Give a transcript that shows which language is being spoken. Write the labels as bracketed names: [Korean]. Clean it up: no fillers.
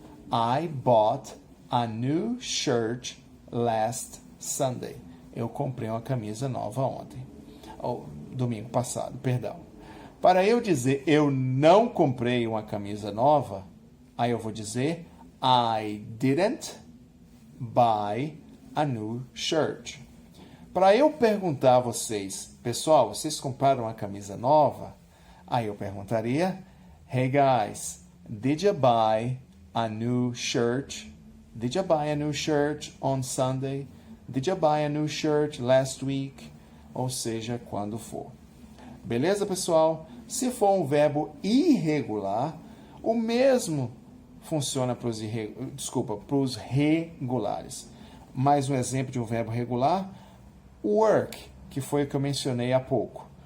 [English] I bought a new shirt last Sunday. [Portuguese] Eu comprei uma camisa nova ontem. Ou domingo passado, perdão. Para eu dizer eu não comprei uma camisa nova, aí eu vou dizer I didn't buy a new shirt. Para eu perguntar a vocês, pessoal, vocês compraram uma camisa nova? [English] Aí eu perguntaria, hey guys, did you buy a new shirt? Did you buy a new shirt on Sunday? Did you buy a new shirt last week? [Portuguese] Ou seja, quando for. Beleza, pessoal? Se for um verbo irregular, o mesmo funciona para os regulares. Mais um exemplo de um verbo regular, work, que foi o que eu mencionei há pouco.